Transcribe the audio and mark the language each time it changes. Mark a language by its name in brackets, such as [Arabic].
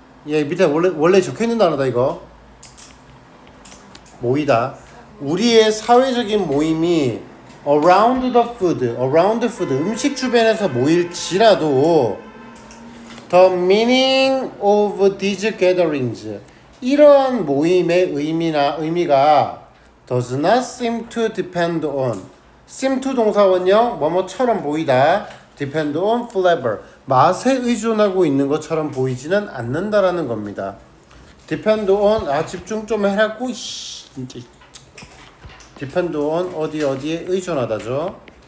[Korean] 얘 밑에 원래 적혀 있는 단어다 이거. 모이다. 우리의 사회적인 모임이 [English] around food [Korean] 음식 주변에서 모일지라도 [English] the meaning of these gatherings [Korean] 이런 모임의 의미가 [English] does not seem to depend on [Korean] seem to 동사원형 뭐뭐처럼 보이다. [English] depend on flavor. [Korean] 맛에 의존하고 있는 것처럼 보이지는 않는다라는 겁니다. depend on 집중 좀 해라고 진짜. depend on 어디에 의존하다죠.